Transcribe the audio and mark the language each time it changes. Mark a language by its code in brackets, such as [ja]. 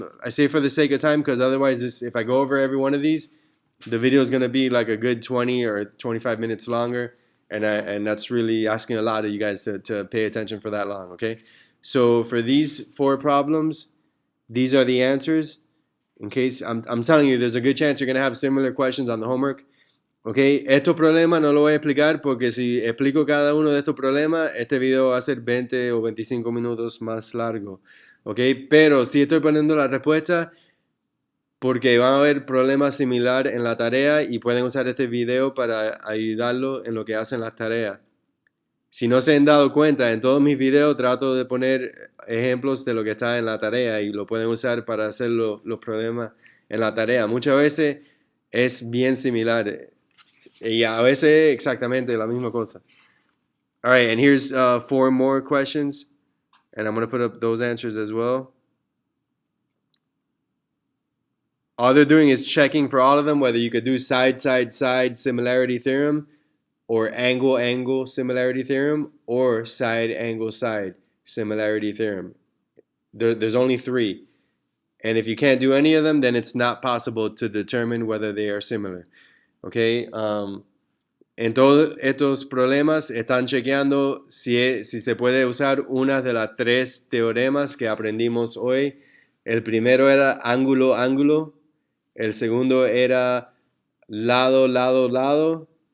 [en] I say for the sake of time because otherwise if I go over every one of these, the video is going to be like a good 20 or 25 minutes longer. And that's really asking a lot of you guys to pay attention for that long, okay? So for these 4 problems, these are the answers. In case, I'm telling you, there's a good chance you're going to have similar questions on the homework. [es] Okay, estos problemas no lo voy a explicar porque si explico cada uno de estos problemas, este video va a ser 20 o 25 minutos más largo. Okay, pero si estoy poniendo la respuesta porque van a haber problemas similares en la tarea y pueden usar este video para ayudarlo en lo que hacen las tareas. Si no se han dado cuenta, en todos mis videos trato de poner ejemplos de lo que está en la tarea y lo pueden usar para hacer los problemas en la tarea. Muchas veces es bien similar y a veces exactamente la misma cosa. [en] All right, and here's 4 more questions, and I'm going to put up those answers as well. All they're doing is checking for all of them, whether you could do side, side, side similarity theorem, or angle, angle similarity theorem, or side, angle, side similarity theorem. There's only 3. And if you can't do any of them, then it's not possible to determine whether they are similar. Okay? [es] En todos estos problemas están chequeando si se puede usar una de las 3 teoremas que aprendimos hoy. El primero era ángulo, ángulo. El segundo era lado, lado, lado.